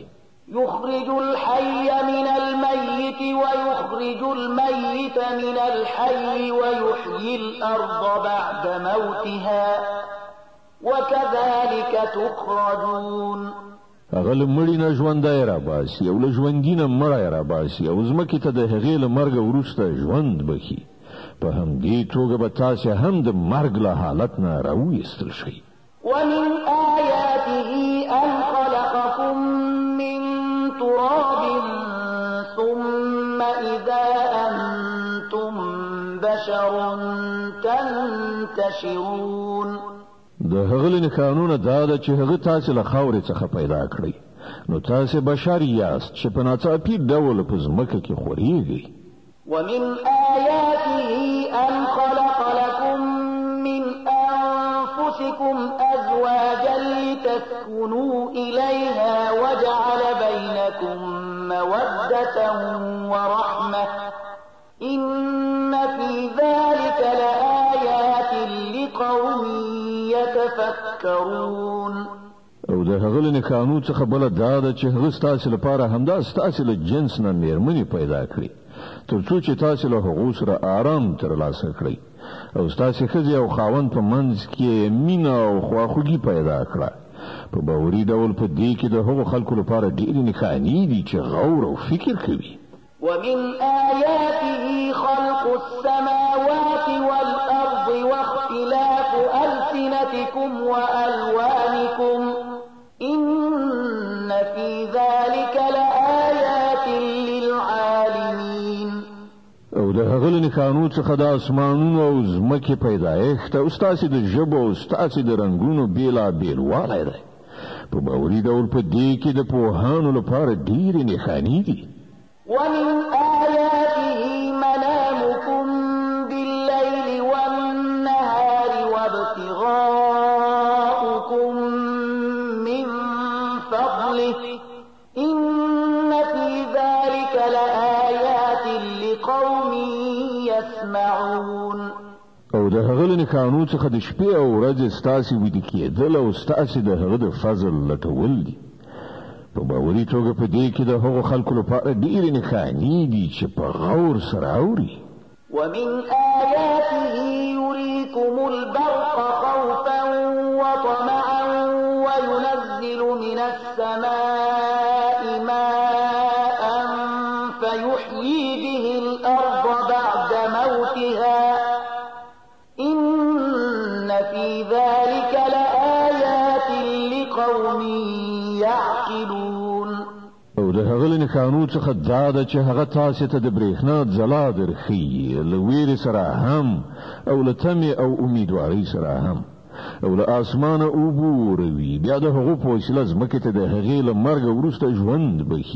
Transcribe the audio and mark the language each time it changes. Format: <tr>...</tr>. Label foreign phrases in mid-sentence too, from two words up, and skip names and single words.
<ar>يخرج الحي من الميت ويخرج الميت من الحي ويحيي الأرض بعد موتها وكذلك تخرجون.</ar> <ps>هغه مړی نه ژوندای را باسي او له ژوندۍ نه مړی را باسي او ځمکې ته د هغې له مرګ وروسته ژوند بخي. په همدې توګه به تاسو هم د مرګ له حالت نه راویستل شئ.</ps> <ar>ومن آياته أن خلقكم من تراب ثم إذا أنتم بشر تنتشرون.</ar> <ps>د هغه له قانون دا ده چې هغه تاسو له خاورې څخه پیدا کړی نو تاسو بشر یاست چې په ناڅاپي ډول په ځمکه کې خوريږئ.</ps> <ar>ومن آياته أن خلق لكم من أنفسكم أزواجا لتسكنوا إليها وجعل بينكم مودة ورحمة إن في ذلك لآيات لقوم يتفكرون.</ar> <ps>او د هغه له قانون څخه بل دا ده چې هغه ستاسو لپاره همدا ستاسو له جنس نه مېرمنې پیدا کړي ترڅو چې تاسو له هغو سره آرام ترلاسه کړئ او ستاسو ښځې او خاوند په منځ کې مینه او خواخوږي پیدا کړه. په باوري ډول په دې کې د هغو خلکو لپاره ډېرې نښانې دي چې غور او فکر کوي.</ps> <ar>ومن آياته خلق السماوات والأرض واختلاف ألسنتكم وألوانكم إن في ذلك لآيات للعالمين.</ar> <ps>او د هغه له قانون څخه د اسمانونو او ځمکې پیدایښت او ستاسو د ژبو او ستاسو د رنگونو بیلابیل والی دی. په باوري ډول په دې کې د پوهانو لپاره ډېرې نښانې دي.</ps> <ar>ومن آياته منامكم بالليل والنهار وابتغاؤكم من فضله إن في ذلك لآيات لقوم يسمعون.</ar> <ps>او د هغه له قانون څخه د شپې او ورځې ستاسو ویده کېدل او ستاسو د هغه د فضل لټول دي. په باوري توګه په دې کې د هغو خلکو لپاره ډېرې نښانې دي چې په غور سره اوري.</ps> <ar>ومن آياته يريكم البرق خوفا وطمعا وينزل من السماء ماء فيحيي به الأرض بعد موتها إن في ذلك لآيات لقوم يعقلون.</ar> <ps>او د هغه له قانون څخه دا ده چې هغه تاسو ته د برېښنا ځلا درخي له ویرې سره هم او له تمې او امیدوارۍ سره هم او له اسمانه اوبه وروي بیا د هغو په وسیله ځمکې ته د هغې له مرګ وروسته ژوند بخي.</ps>